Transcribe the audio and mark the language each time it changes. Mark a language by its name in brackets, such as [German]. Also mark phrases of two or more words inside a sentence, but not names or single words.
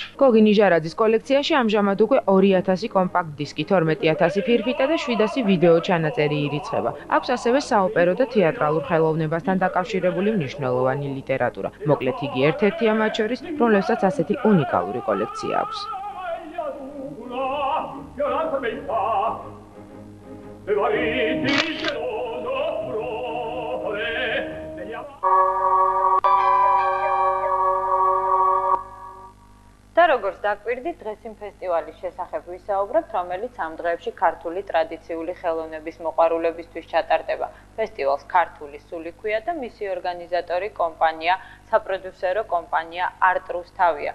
[Georgian] გოგი ნიჟარაძის კოლექციაში ამჟამად უკვე 2000 კომპაქტ დისკი, 12000 ფირფიტა და 700 ვიდეო ჩანაწერი ირიცხება. აქვს ასევე საოპერო და თეატრალურ ხელოვნებასთან დაკავშირებული მნიშვნელოვანი ლიტერატურა. მოკლედ იგი ერთ-ერთია მათ შორის, რომლებსაც ასეთი უნიკალური კოლექცია აქვს. [Italian] tormenta e variti geloso furore degli [Georgian] და როგორც დაკვირდით, დღეს იმ ფესტივალის შესახებ ვისაუბრებთ, რომელიც ამ დღეებში ქართული ტრადიციული ხელოვნების მოყვარულებისთვის ჩატარდება. ფესტივალს ქართული სული ჰქვია და მისი ორგანიზატორი კომპანია, საპროდიუსერო კომპანია არტ რუსთავია.